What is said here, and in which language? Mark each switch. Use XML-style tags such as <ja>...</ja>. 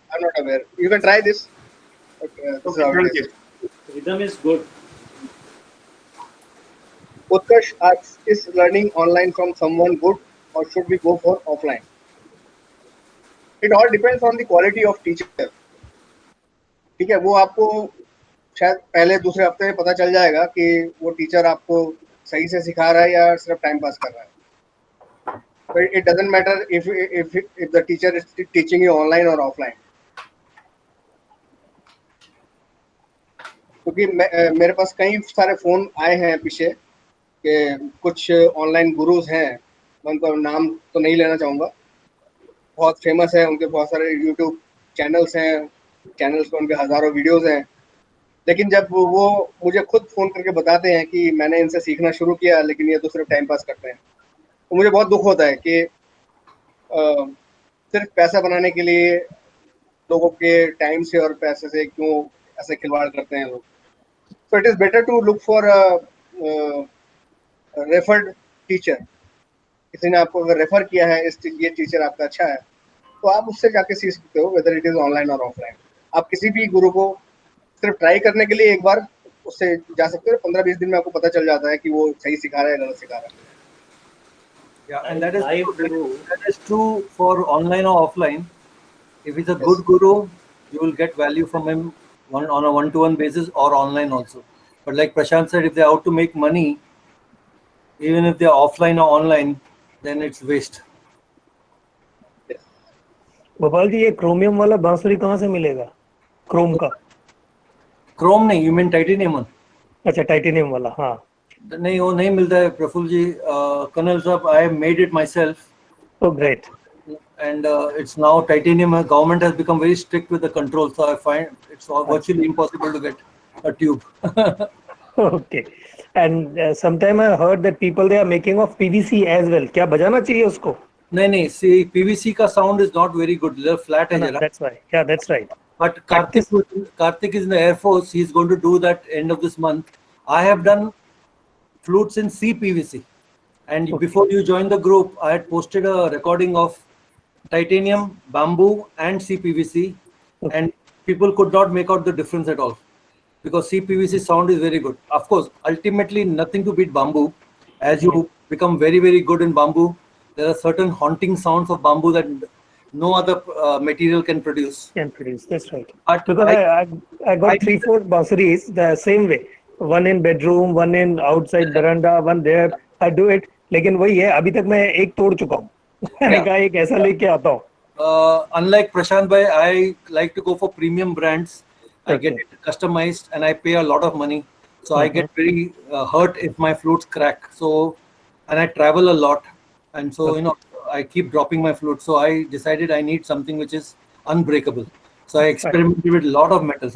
<en>I'm not aware. You can try this. This is Okay, how it thank is. you. Rhythm is good. Utkarsh asks, is learning online from someone good or should we go for offline? It all depends on the quality of teacher.</en> <hi>ठीक है, वो आपको शायद पहले दूसरे हफ्ते में पता चल जाएगा कि वो टीचर आपको सही से सिखा रहा है या सिर्फ टाइम पास कर रहा है.</hi> <en>But it doesn't matter if the teacher is teaching you online or offline.</en> <hi>क्योंकि मेरे पास कई सारे फोन आए हैं पीछे कि कुछ ऑनलाइन गुरुज हैं, मैं उनका नाम तो नहीं लेना चाहूँगा, बहुत फेमस है, उनके बहुत सारे यूट्यूब चैनल्स हैं, चैनल्स पे उनके हज़ारों वीडियोस हैं, लेकिन जब वो मुझे खुद फ़ोन करके बताते हैं कि मैंने इनसे सीखना शुरू किया लेकिन ये तो सिर्फ टाइम पास करते हैं, तो मुझे बहुत दुख होता है कि सिर्फ पैसा बनाने के लिए लोगों के टाइम से और पैसे से क्यों ऐसे खिलवाड़ करते हैं लोग.</hi> <en>So it is better to look for a referred teacher.</en> <hi>किसी ने आपको अगर रेफर किया है, ये टीचर आपका अच्छा है, तो आप उससे जाके सीख सकते हो,</hi> <en>whether it is online or offline.</en> <hi>आप किसी भी गुरु को सिर्फ ट्राई करने के लिए एक बार उससे जा सकते हो, 15-20 दिन में आपको पता चल जाता है कि वो सही सिखा रहा है या गलत सिखा रहा है.</hi> <en>Yeah, and that is true for online or offline. If he's a good guru, you will get value from him on a one-to-one basis or online also. But like Prashant said, if they're out to make money, even if they're offline or online, then it's waste.</en> <hi>Gopal ji, ये chromium वाला बांसुरी कहाँ से मिलेगा? Chrome का? Chrome नहीं,</hi> <en>you mean titanium one?</en> <hi>अच्छा, titanium वाला. हाँ नहीं, वो नहीं मिलता है प्रफुल्ल जी.</hi> <en>Colonel साहब, I made it myself. Oh, great. And it's now titanium. Government has become very strict with the control, so I find it's virtually impossible to get a tube. Okay. And sometime I heard that people, they are making of PVC as well.</en> <hi>क्या बजाना चाहिए उसको?</hi> <en>नहीं, see, PVC का sound is not very good. They're flat</en> <hi>है जरा.</hi> <en>That's right. Yeah, that's right. But Karthik is in the Air Force. He's going to do that end of this month. I have done flutes in CPVC. And before you joined the group, I had posted a recording of titanium, bamboo, and CPVC, and people could not make out the difference at all because CPVC sound is very good. Of course, ultimately nothing to beat bamboo. As you become very, very good in bamboo, there are certain haunting sounds of bamboo that no other material can produce. That's right. Because I got 3-4 bansuris the same way. One in bedroom, one in outside veranda, one there. I do it.</en> <hi>लेकिन वही है, अभी तक मैं एक तोड़ चुका हूँ. मैंने कहा एक ऐसा लेके आता हूँ.</hi> <en>Unlike Prashant bhai, I like to go for premium brands. I get it customized and I pay a lot of money. So I get very hurt if my flutes crack. So, and I travel a lot. And so, I keep dropping my flute. So I decided I need something which is unbreakable. So I experimented with a lot of metals.</en>